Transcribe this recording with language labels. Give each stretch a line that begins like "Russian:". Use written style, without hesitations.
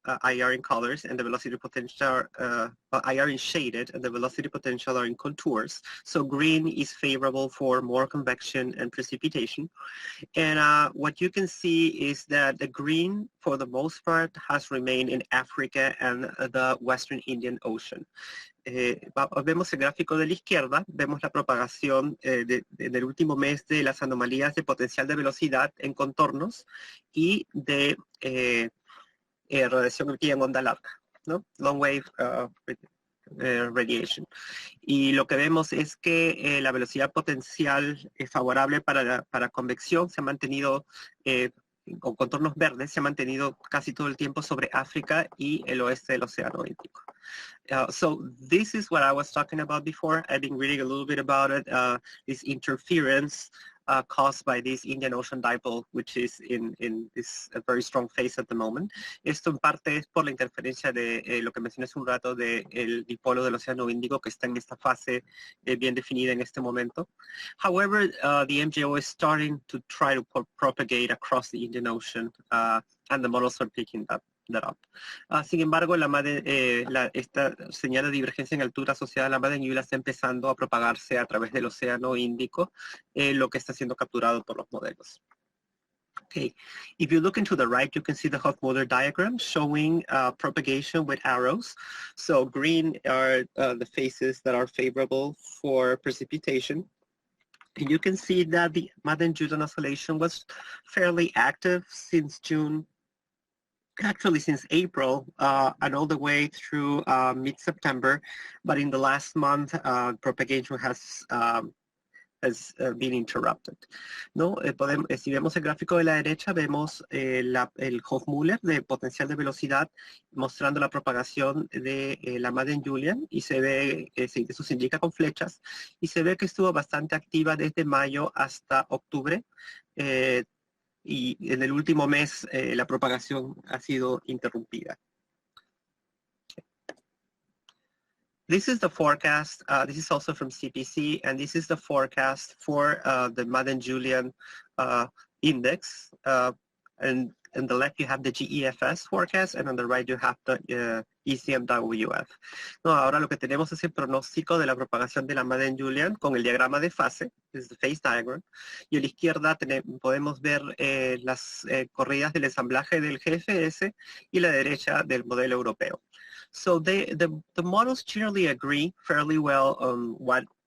English: IR in colors, and the velocity potential, IR in shaded, and the velocity potential are in contours. So green is favorable for more convection and precipitation. And what you can see is that the green, for the most part, has remained in Africa and the Western Indian Ocean.
Spanish: Vemos el gráfico de la izquierda, vemos la propagación del último mes de las anomalías de potencial de velocidad en contornos y de radiación aquí en onda larga, ¿no?
English: Long wave radiation.
Spanish: Y lo que vemos es que la velocidad potencial favorable para convección se ha mantenido, con contornos verdes, se ha mantenido casi todo el tiempo sobre África y el oeste del Océano Índico.
English: So this is what I was talking about before. I've been reading a little bit about it, this interference caused by this Indian Ocean dipole, which is in this very strong phase at the moment.
Spanish: Esto en parte es por la interferencia de lo que mencioné hace un rato del dipolo del Océano Índico, que está en esta fase bien definida en este momento.
English: However, the MJO is starting to try to propagate across the Indian Ocean, and the models are picking that up.
Spanish: Sin embargo, esta señal de divergencia en altura asociada a la Madden-Julian está empezando a propagarse a través del Océano Índico, lo que está siendo capturado por los modelos.
English: Okay, if you look into the right, you can see the Hofmüller diagram showing propagation with arrows. So green are the phases that are favorable for precipitation. And you can see that the Madden-Julian oscillation was fairly active since June, actually since April and all the way through mid-September, but in the last month, propagation has been interrupted.
Spanish: ¿No? Si vemos el gráfico de la derecha, vemos el Hofmüller de potencial de velocidad mostrando la propagación de la Madden-Julian, y se ve, eso se indica con flechas, y se ve que estuvo bastante activa desde mayo hasta octubre. Y en el último mes la propagación ha sido interrumpida.
English: This is the forecast. This is also from CPC, and this is the forecast for the Madden-Julian index. And on the left you have the GEFS forecast, and on the right you have the ECMWF.
Spanish: No, ahora lo que tenemos es el pronóstico de la propagación de la Madden-Julian con el diagrama de fase, es
English: the phase diagram,
Spanish: y a la izquierda podemos ver las corridas del ensamblaje del GFS y la derecha del modelo europeo.
English: So the models generally agree fairly well on what